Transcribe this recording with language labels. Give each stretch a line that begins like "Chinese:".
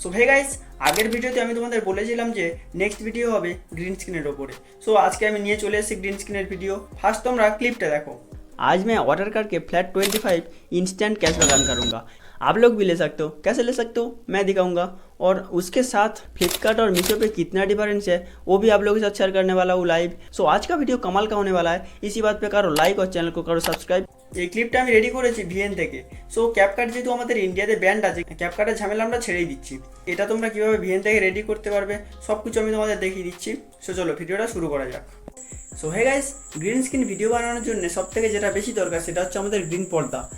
Bangla: So hey guys, আগের ভিডিওতে আমি তোমাদের বলেছিলাম যে নেক্সট ভিডিও হবে গ্রিন স্ক্রিনের ওপরে। সো আজকে আমি নিয়ে চলে এসেছি গ্রিন স্ক্রিনের ভিডিও। ফার্স্ট তোমরা ক্লিপটা
Hindi: देखो। आज मैं वाटर कार्ड के फ्लैट 25 इंस्टेंट कैशबैक अर्न करूंगा। आप लोग भी ले सकते हो। कैसे ले सकते हो मैं दिखाऊंगा, और उसके साथ फ्लिपकार्ट और मीशो पे कितना डिफरेंस है वो भी आप लोगों के साथ शेयर करने वाला हूँ लाइव। सो आज का वीडियो कमाल का होने वाला है, इसी बात पे करो लाइक और चैनल को करो सब्सक्राइब।
Bangla: এই ক্লিপটা আমি রেডি করেছি ভিএন থেকে। সো ক্যাপকাট যেহেতু আমাদের ইন্ডিয়াতে ব্যান্ড আছে, ক্যাপকাটের ঝামেলা আমরা ছেড়েই দিচ্ছি। এটা তোমরা কীভাবে ভিএন থেকে রেডি করতে পারবে সব কিছু আমি তোমাদের দেখিয়ে দিচ্ছি। সো চলো ভিডিওটা শুরু করা যাক। So hey guys, green screen video বানানোর জন্য সব থেকে যেটা বেশি দরকার সেটা হচ্ছে আমাদের গ্রিন পর্দা।